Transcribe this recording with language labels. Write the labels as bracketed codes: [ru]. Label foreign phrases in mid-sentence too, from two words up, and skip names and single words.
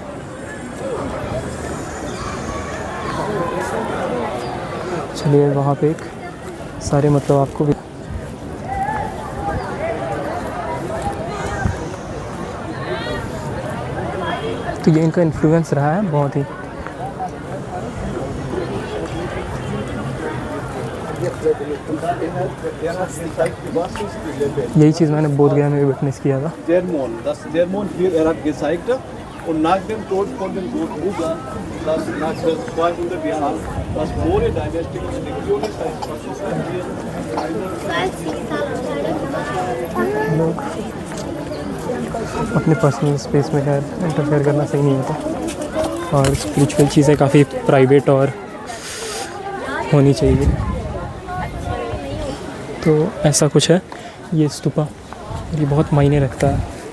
[hi] चलिए वहाँ पे एक सारे मतलब आपको भी तो ये इनका इन्फ्लुएंस रहा है बहुत ही। यही चीज़ मैंने बोध गया में भी विटनेस किया था। [de] Und nach dem Tod von dem Buddha, das nach 200 Jahren, das Maurya Dynasty in der Region ist, [hi] लोग अपने [en] personal space [hi] में खैर इंटरफेयर करना सही नहीं होता, और स्पिरिचुअल चीज़ें काफ़ी प्राइवेट और होनी चाहिए। तो ऐसा कुछ है ये स्तूपा, ये बहुत मायने रखता है।